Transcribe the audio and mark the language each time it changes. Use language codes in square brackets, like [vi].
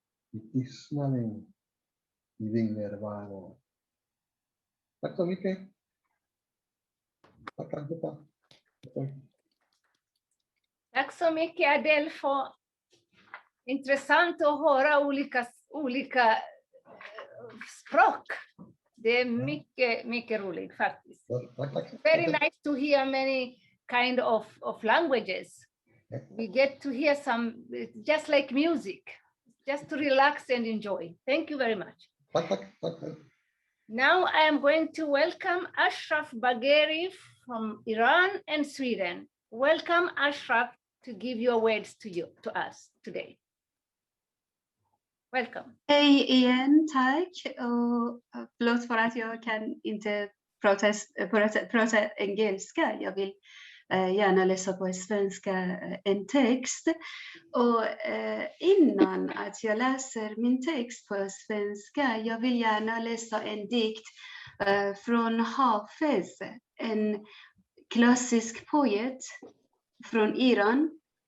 [sv] I tystnaden. I din närvaro. Tack så mycket. Tack allihopa. Tack så mycket Adelfo. Intressant att höra olika språk. Det är mycket roligt faktiskt. [en] Very nice to hear many kind of languages. We get to hear some, just like music, just to relax and enjoy. Thank you very much. Now I am going to welcome Ashraf Bagheri from Iran and Sweden. Welcome Ashraf to give your words to us today. Welcome. [sv] Hej igen, tack. Och förlåt för att jag kan inte prata engelska. Jag vill gärna läsa på svenska en text. Och innan att jag läser min text på svenska, jag vill gärna läsa en dikt från Hafez, en klassisk poet från Iran.